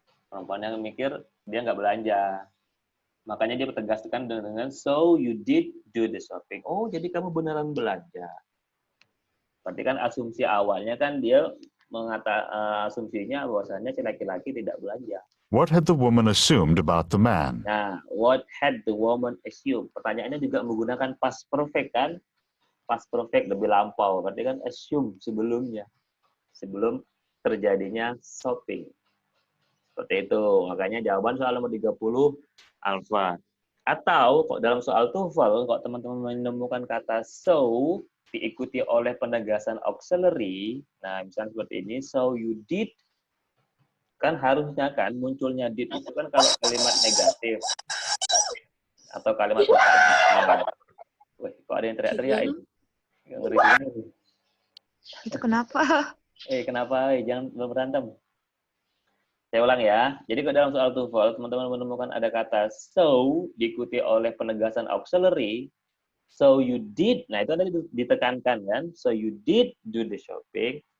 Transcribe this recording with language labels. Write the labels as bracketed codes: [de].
[id] Perempuan yang mikir dia nggak belanja. Makanya dia tegaskan dengan [en] so you did do the shopping. [id] Oh, jadi kamu beneran belanja. Berarti kan asumsi awalnya kan dia asumsinya bahwasanya si laki-laki tidak belanja. [en] What had the woman assumed about the man? Nah, what had the woman assumed? [id] Pertanyaannya juga menggunakan past perfect kan? Past perfect lebih lampau. Berarti kan assume sebelumnya. Sebelum terjadinya shopping. Seperti itu. Makanya jawaban soal nomor 30 alpha. Atau kok dalam soal TOEFL, kok teman-teman menemukan kata so diikuti oleh penegasan auxiliary, nah misalnya seperti ini, [en] so you did, [id] kan harusnya kan munculnya did itu kan kalau kalimat negatif atau kalimat pertanyaan. Wih, kok ada yang teriak-teriak itu? Ngeri banget. Itu kenapa? Kenapa? Jangan berantem. Saya ulang ya. Jadi kalau dalam soal TOEFL, teman-teman menemukan ada kata so diikuti oleh penegasan auxiliary. [en] So you did. [id] Nah, itu tadi ditekankan kan. [en] So you did do the shopping.